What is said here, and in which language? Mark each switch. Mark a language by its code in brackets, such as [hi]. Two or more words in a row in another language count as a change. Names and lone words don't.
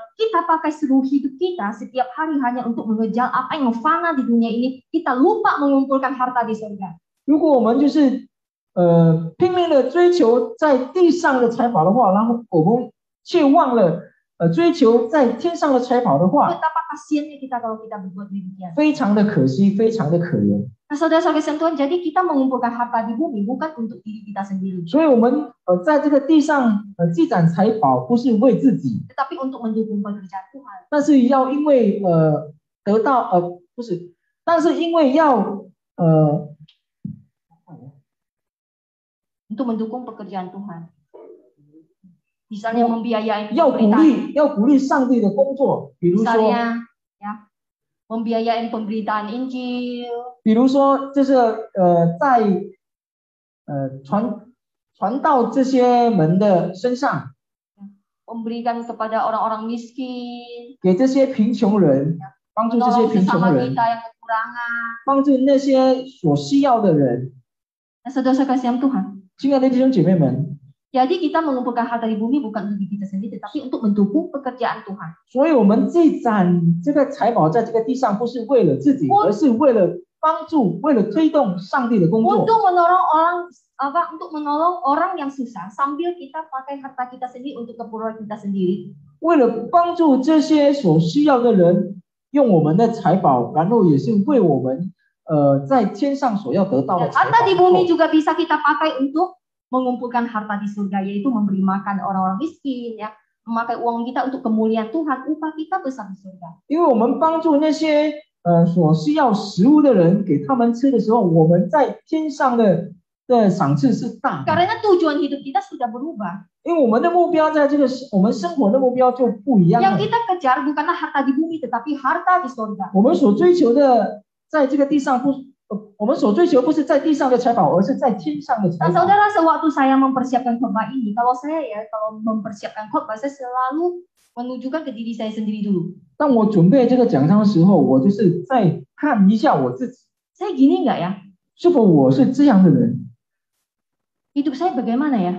[id] Kita pakai seluruh hidup kita setiap hari hanya untuk mengejar apa yang fana di dunia ini. Kita lupa mengumpulkan harta di surga. [zh] 如果我们就是拼命的追求在地上的财宝的话，然后我们却忘了追求在天上的财宝的话， [id] Betapa kasiannya kita kalau kita berbuat demikian. [zh] 非常的可惜，非常的可怜。 [id] Nah, saudara-saudara sekalian Tuhan, jadi kita mengumpulkan harta di bumi bukan untuk diri kita sendiri, [zh] 所以我们在这个地上积攒财宝，不是为自己， [id] tetapi untuk mendukung pekerjaan Tuhan. [zh] 但是要因为得到不是，但是因为要 [id] Untuk mendukung pekerjaan Tuhan. Misalnya membiayai [zh] 要鼓励上帝的工作，比如说 [id] misalnya ya, membiayai pemberitaan Injil, [zh] 比如说就是在传到这些人的身上， [id] memberikan kepada orang-orang miskin, [zh] 给这些贫穷人，帮助这些 [id] menolong [zh] 贫穷 [id] sesama [zh] 人， [id] kita yang kekurangan. [zh] 帮助那些所需要的人。 [id] Nah, saudara-saudara sekalian Tuhan. [zh] 亲爱的弟兄姐妹们， [id] Jadi kita mengumpulkan harta di bumi bukan untuk diri kita sendiri, tetapi untuk mendukung pekerjaan Tuhan. [zh] 所以我们积攒这个财宝在这个地上，不是为了自己，而是为了帮助，为了推动上帝的工作。 [id] Untuk menolong orang yang susah sambil kita pakai harta kita sendiri untuk keperluan kita sendiri. [zh] 为了帮助这些所需要的人，用我们的财宝，然后也是为我们在天上所要得到的 [id] Dan [zh] 财 [id] harta di [zh] 宝。 [id] bumi juga bisa kita pakai untuk mengumpulkan harta di surga, yaitu memberi makan orang-orang miskin, ya, memakai uang kita untuk kemuliaan Tuhan, upah kita besar di surga. [zh] 因为我们帮助那些所需要食物的人，给他们吃的时候，我们在天上的赏赐是大的。 [id] Karena tujuan hidup kita sudah berubah. [zh] 因为我们的目标在这个我们生活的目标就不一样 [id] Yang [zh] 了。 [id] kita kejar bukanlah harta di bumi, tetapi harta di surga. [zh] 我们所追求的，在这个地上不，我们所追求不是在地上的财宝，而是在天上的财 [id] Nah, [zh] 宝。 [id] saudara, sewaktu saya mempersiapkan khotbah ini, kalau mempersiapkan khotbah, saya selalu menunjukkan ke diri saya sendiri dulu. [zh] 当我准备这个讲章的时候，我就是在看一下我自己， [id] Saya gini nggak ya? [zh] 是否我是这样的人， [id] Hidup saya bagaimana ya?